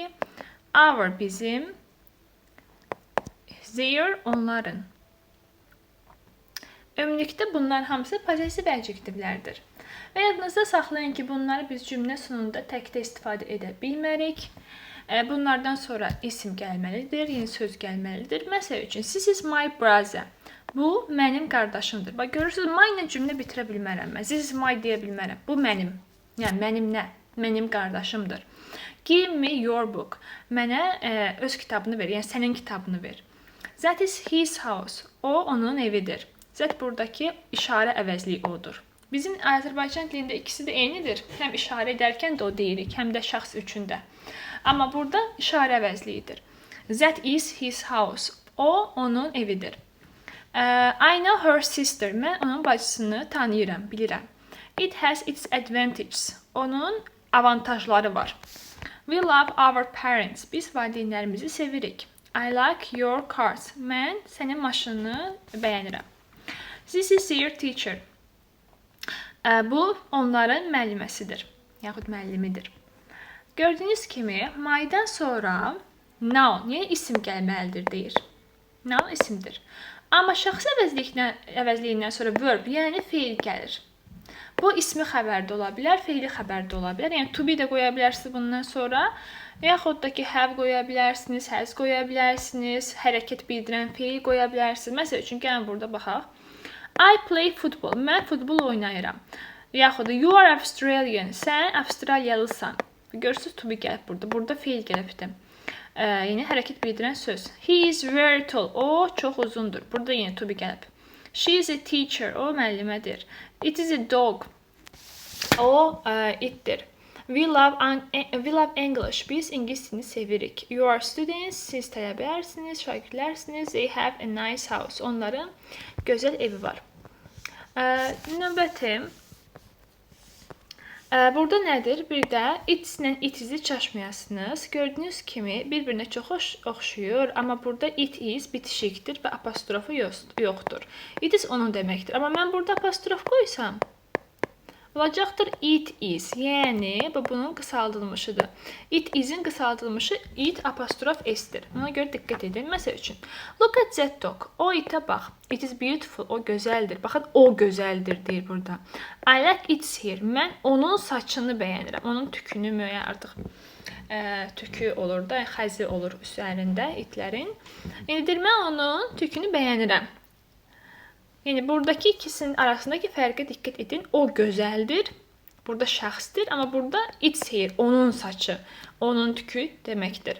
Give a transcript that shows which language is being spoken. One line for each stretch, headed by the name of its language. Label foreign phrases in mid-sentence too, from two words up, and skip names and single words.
Azerbaijani: Our, bizim. Their, onların. Ümumilikdə bunlar hamısı
English: possessive adjectivelərdir.
Azerbaijani: Və yadınızda saxlayın ki, bunları biz cümlə sonunda təkdə istifadə edə bilmərik. Bunlardan sonra isim gəlməlidir, yeni söz gəlməlidir. Məsəl üçün,
English: this is my brother.
Azerbaijani: Bu, mənim qardaşımdır. Bax, görürsünüz, my ilə cümlə bitirə bilmərəm.
English: This is my
Azerbaijani: deyə bilmərəm. Bu, mənim. Yəni, mənim nə? Mənim qardaşımdır.
English: Give me your book.
Azerbaijani: Mənə öz kitabını ver, yəni sənin kitabını ver.
English: That is his house.
Azerbaijani: O, onun evidir. That buradakı işarə əvəzliyi odur. Bizim Azərbaycan dilində ikisi də eynidir. Həm işarə edərkən də o deyirik, həm də şəxs üçün də. Amma burada işarə əvəzliyidir.
English: That is his house.
Azerbaijani: O, onun evidir.
English: I know her sister.
Azerbaijani: Mən onun bacısını tanıyıram, bilirəm.
English: It has its advantages.
Azerbaijani: Onun avantajları var.
English: We love our parents.
Azerbaijani: Biz valideynlərimizi sevirik.
English: I like your cars.
Azerbaijani: Mən sənin maşınını bəyənirəm.
English: This is your teacher.
Azerbaijani: Bu, onların müəlliməsidir, yaxud müəllimidir. Gördüyünüz kimi, my'dan sonra noun, yəni isim gəlməlidir, deyir. Noun isimdir. Amma şəxs əvəzliyindən sonra verb, yəni feil gəlir. Bu, ismi xəbərdə ola bilər, feili xəbərdə ola bilər. Yəni,
English: to be
Azerbaijani: də qoya bilərsiniz bundan sonra, yaxud da ki, have qoya bilərsiniz, has qoya bilərsiniz, hərəkət bildirən feil qoya bilərsiniz. Məsəl üçün, gəlin burada baxaq.
English: I play football.
Azerbaijani: Mən futbol oynayıram. Yaxud da
English: you are Australian.
Azerbaijani: Sən Avstraliyalısan. Görürsünüz,
English: to be
Azerbaijani: gəlib burada. Burada feil gəlibdir. Yəni, hərəkət bildirən söz.
English: He is very tall.
Azerbaijani: O, çox uzundur. Burada yenə
English: to be
Azerbaijani: gəlib.
English: She is a teacher.
Azerbaijani: O, müəllimədir.
English: It is a dog.
Azerbaijani: O, itdir.
English: We love English.
Azerbaijani: Biz ingilis dilini sevirik.
English: You are students.
Azerbaijani: Siz tələbələrsiniz, şagirdlərsiniz.
English: They have a nice house.
Azerbaijani: Onların gözəl evi var. Növbəti. Burada nədir? Bir də it ilə it izi çaşmayasınız. Gördüyünüz kimi bir-birinə çox oxşuyur. Amma burada
English: it is
Azerbaijani: bitişikdir və apostrofu yoxdur.
English: It is
Azerbaijani: onun deməkdir. Amma mən burada apostrof qoysam, olacaqdır
English: it is.
Azerbaijani: Yəni, bu bunun qısaldılmışıdır.
English: It is'in
Azerbaijani: qısaldılmışı it apostrof s'dir. Ona görə diqqət edin. Məsəl üçün,
English: look at that dog.
Azerbaijani: O itə bax.
English: It is beautiful.
Azerbaijani: O gözəldir. Baxın, o gözəldir deyir burada.
English: I like its hair.
Azerbaijani: Mən onun saçını bəyənirəm. Onun tükünü müəyyən artıq tükü olur da, xəzi olur üzərində itlərin. Yəni, mən onun tükünü bəyənirəm. Yəni, buradakı ikisinin arasındakı fərqə diqqət edin. O gözəldir. Burada şəxsdir. Amma burada
English: its hair,
Azerbaijani: onun saçı, onun tükü deməkdir.